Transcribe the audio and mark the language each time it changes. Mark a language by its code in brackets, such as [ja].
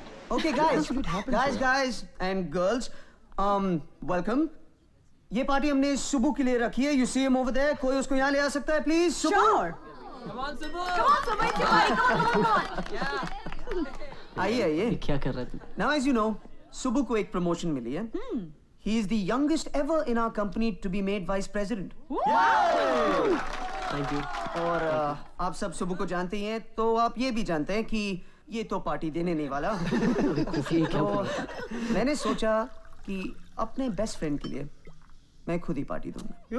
[en] Okay, guys, and girls, welcome. [hi] ये party हमने सुबु के लिए रखी है. [en] You see him over there? [hi] कोई उसको यहाँ ले आ सकता है, please? सुबु. [en] Sure. Come on, Subu. Come on, Subu. It's your body. Come on. [hi] आइए. क्या कर रहा है तू? [en] Now, as you know, [hi] सुबु को एक promotion मिली है. [en] He is the youngest ever in our company to be made vice president. Thank you. [hi] और आप सब सुबु को जानते ही हैं, तो आप ये भी जानते हैं कि ये तो पार्टी देने नहीं वाला. तो मैंने सोचा कि अपने बेस्ट फ्रेंड के लिए मैं खुद ही पार्टी दूंगा.